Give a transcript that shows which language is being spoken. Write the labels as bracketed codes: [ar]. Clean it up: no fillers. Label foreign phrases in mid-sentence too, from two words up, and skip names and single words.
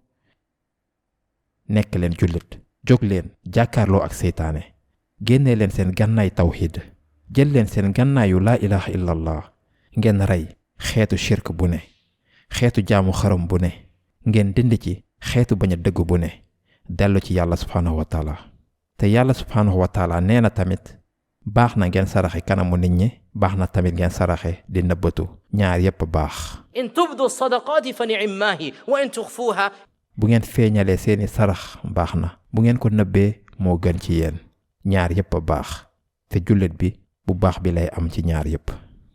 [wo] nekk leen jullit jóg leen jàkkaarloo ak seytaane génnee leen seen gànnaay tawxiid jël leen seen gànnaayu [ar] لا إله إلا الله [wo] ngeen rey xeetu shirk bu ne xeetu jaamu xaram bu ne ngeen dindi ci xeetu bañ a dëgg bu ne dellu ci yàlla [ar] سبحانه وتعالى [wo] te yàlla [ar] سبحانه وتعالى [wo] nee na tamit baax na ngeen saraxe kanamu nit ñi baax na tamit ngeen saraxe di nëbbatu ñaar yépp baax [ar] إن تبدوا الصدقات فنعما هي وإن تخفوها [wo] bu ngeen feeñalee seeni sarax baax na bu ngeen ko nëbbee moo gën ci yéen ñaar yépp baax te jullit bi bu baax bi lay am ci ñaar yépp